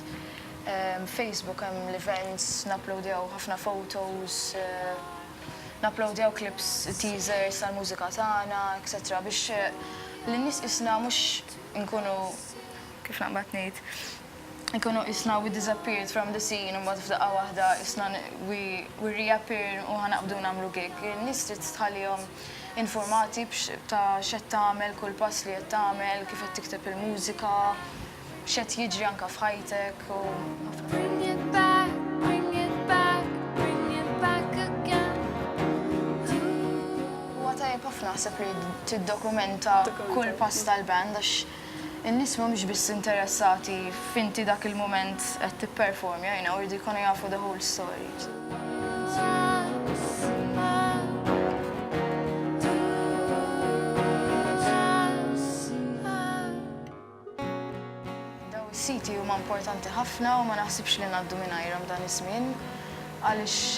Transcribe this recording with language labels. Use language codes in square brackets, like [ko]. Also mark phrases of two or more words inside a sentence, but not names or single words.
[mt] Facebook hemm l-events, naploadjaw ħafna photos, naploadjaw clips, teasers tal-mużika tagħna, etc. biex l-nies isna mhux inkunu kif naqbad ngħid. Ikunu isna [en] we disappeared from the scene [mt] u mbagħad f'daqqa waħda isna [en] we reappear [mt] u ħanaqbdu nagħmlu gig. In-nies trid tħallihom informati ta' x'qed tagħmel, kull pass li qed tagħmel, kif qed tikteb il-mużika, x'qed jiġri anke f'ħajtek u [en] Bring it back, bring it back, bring it back again. [mt] Huwa tajjeb ħafna naħseb li tiddokumenta kull pass tal-band għax in-nies mhumiex biss interessati f'inti dak il-mument qed tipperformja, jridu jkunu jafu [en] the whole story. [mt] Siti huma importanti ħafna u ma naħsibx li ngħaddu mingħajrhom dan iż-żmien għaliex